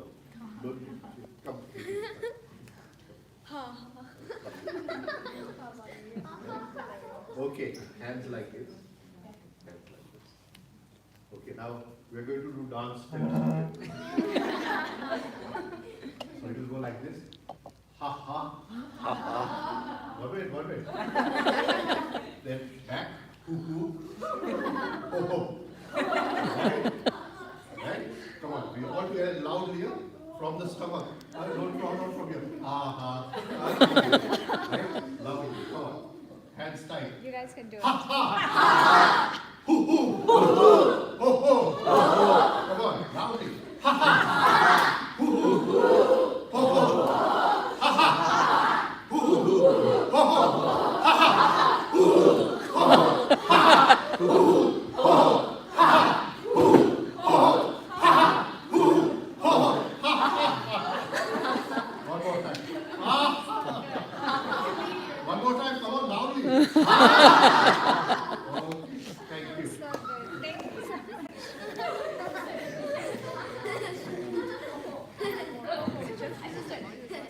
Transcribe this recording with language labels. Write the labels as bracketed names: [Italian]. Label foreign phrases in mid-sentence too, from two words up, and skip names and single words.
[English] Don't you? Come. Okay, hands like this. Hands like this. Okay, now we're going to do dance steps. So it will go like this. Ha ha. Ha ha. One way. Then back. Hoo hoo. Ho ho. Right? Right? Come on. We all hear loudly here from the stomach. Don't fall out from here. Ha ha. Right? Lovely. Come on. Hands tight. You guys can do it. Ha ha. Hoo hoo. Ho ho. Ho ho. Come on. Loudly. Ha ha. Hoo hoo. Ho ho. Ha ha. Hoo hoo. Ho ho. Ha ha. Hoo hoo. Ho ho. Ha ha. Hoo hoo. Ho ho. Ha ha. Hoo hoo. Ho ho. Ha ha. Hoo hoo. Ho ho. Ha ha. One more time. One more time. Come on, loudly. Okay. Thank you. So good. Thank you so much. I understood.